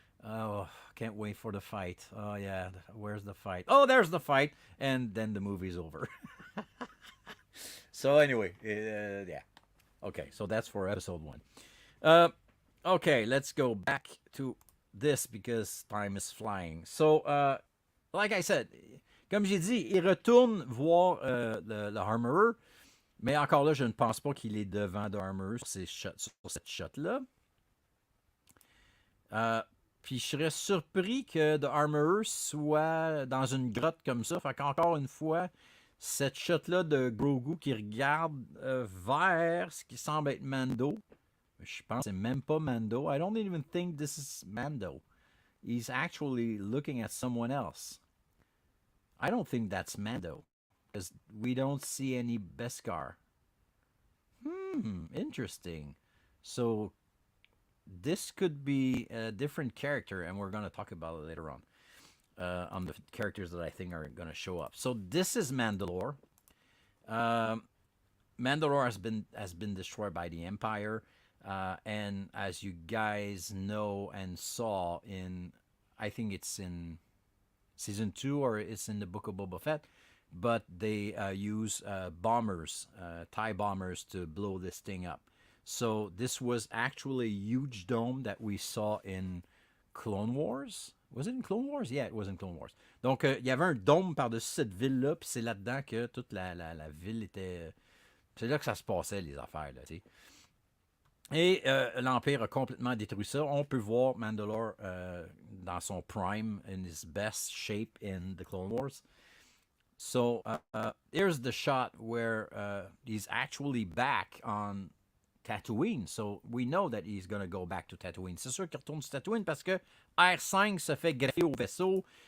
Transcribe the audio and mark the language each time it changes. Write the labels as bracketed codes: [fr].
[en] Oh, can't wait for the fight. Oh yeah, where's the fight? Oh, there's the fight, and then the movie's over. So anyway, yeah. Okay, so that's for episode 1. Uh, okay, let's go back to this because time is flying. So, like I said, [fr] comme j'ai dit, il retourne voir le Armorer, mais encore là, je ne pense pas qu'il est devant The Armorer sur cette shot-là. Puis je serais surpris que The Armorer soit dans une grotte comme ça. Fait qu'encore une fois, cette shot-là de Grogu qui regarde vers ce qui semble être Mando. Je pense que c'est même pas Mando. [en] I don't even think this is Mando. He's actually looking at someone else. I don't think that's Mando. Because we don't see any Beskar. Interesting. So this could be a different character, and we're going to talk about it later on the characters that I think are going to show up. So this is Mandalore. Mandalore has been destroyed by the Empire, and as you guys know and saw in, I think it's in season 2 or it's in the Book of Boba Fett, but they use bombers, TIE bombers, to blow this thing up. So this was actually a huge dome that we saw in Clone Wars. Was it in Clone Wars? Yeah, it was in Clone Wars. [fr] Donc, il y avait un dôme par-dessus cette ville-là, puis c'est là-dedans que toute la ville était... C'est là que ça se passait, les affaires, là, tu sais. Et l'Empire a complètement détruit ça. On peut voir Mandalore dans son prime, [en] in his best shape in the Clone Wars. So, here's the shot where he's actually back on Tatooine. So, we know that he's going to go back to Tatooine. [fr] C'est sûr qu'il retourne sur Tatooine parce que R5 se fait greffer au vaisseau.